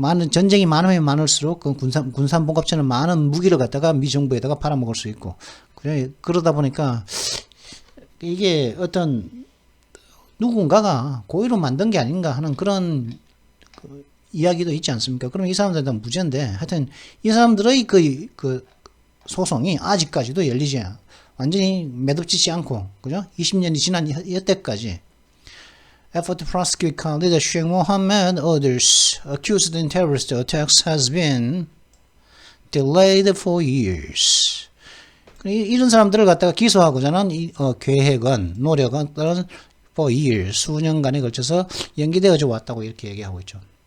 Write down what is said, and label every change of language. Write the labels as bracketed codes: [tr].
[ko] 전쟁이 많으면 많을수록 그 군산 복합체는 많은 무기를 갖다가 미 정부에다가 팔아먹을 수 있고 그러다 보니까 이게 어떤 누군가가 고의로 만든 게 아닌가 하는 그런 이야기도 있지 않습니까? 그럼 이 사람들은 무죄인데 하여튼 이 사람들의 그 소송이 아직까지도 열리지 완전히 매듭지지 않고 그죠? 20년이 지난 이때까지 [en] effort to prosecute Khalid Sheikh Mohammed others accused in terrorist attacks has been delayed for years. [ko] 이런 사람들을 갖다가 기소하고자 하는 노력은 [en] for years [ko] 수년간에 걸쳐서 연기되어져 왔다고 이렇게 얘기하고 있죠.